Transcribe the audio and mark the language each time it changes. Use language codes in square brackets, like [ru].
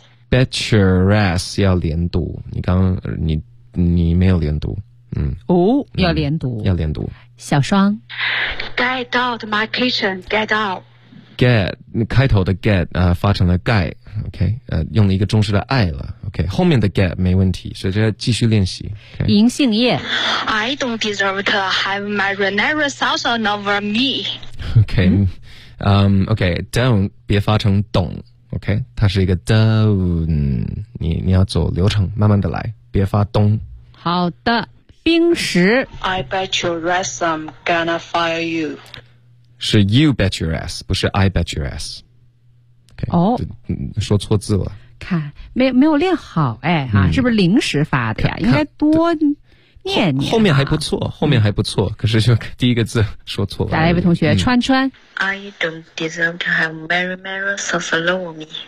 [zh] Better ask 要连读，你没有连读，要连读，要连读。小双 [en] Get out of my kitchen. Get out. [zh] Get 开头的 get 发成了 get OK， 用了一个中式的爱了。 OK， 后面的 get 没问题，所以这继续练习。Okay. 银杏叶 [en] ，I don't deserve to have marinara sauce on over me。 [zh] OK， 嗯、，OK， don't 别发成 don't。 OK， 它是一个 don't， 你要走流程，慢慢的来，别发 don't。好的，冰石。 [en] I bet your ass I'm gonna fire you。是 you bet your ass， 不是 I bet your ass。Okay, [zh] 哦，说错字了，看没有练好哎、嗯、啊，是不是临时发的呀？应该多念念、啊。后面还不错，后面还不错，嗯、可是就第一个字说错了。再来一位同学，川川。 [en] I don't deserve to have marinara sauce all over me。